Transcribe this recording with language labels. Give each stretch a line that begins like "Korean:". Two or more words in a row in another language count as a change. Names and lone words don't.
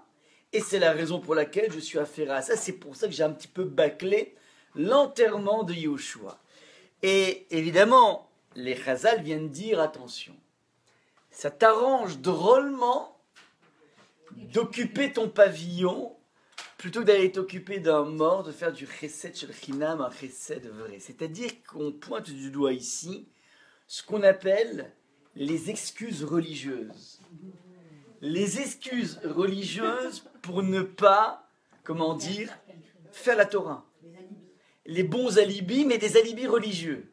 French: Et c'est la raison pour laquelle je suis affairé à ça. C'est pour ça que j'ai un petit peu bâclé l'enterrement de Yehoshua. Et évidemment, les Chazal viennent dire, attention, ça t'arrange drôlement d'occuper ton pavillon plutôt que d'aller t'occuper d'un mort, de faire du
Hebrew: חסד של חינם,
French: un chesed vrai. C'est-à-dire qu'on pointe du doigt ici ce qu'on appelle les excuses religieuses. Les excuses religieuses pour ne pas, faire la Torah. Les bons alibis, mais des alibis religieux.